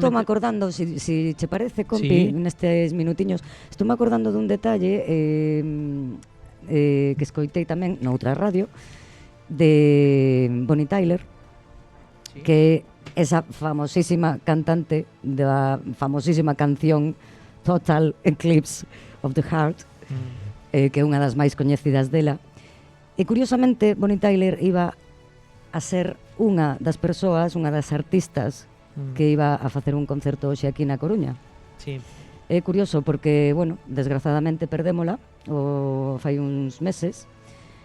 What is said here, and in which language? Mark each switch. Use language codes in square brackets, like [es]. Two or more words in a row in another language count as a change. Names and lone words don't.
[gl] Eu estou me acordando, si che parece, compi, nestes minutiños, estou me acordando dun detalle que escoitei tamén noutra radio, de Bonnie Tyler, que esa famosísima cantante da famosísima canción Total Eclipse of the Heart, que é unha das máis coñecidas dela. E curiosamente, Bonnie Tyler iba a ser unha das persoas, unha das artistas que iba a facer un concerto hoxe aquí na Coruña. Sí. É curioso porque, bueno, desgrazadamente perdémola fai uns meses.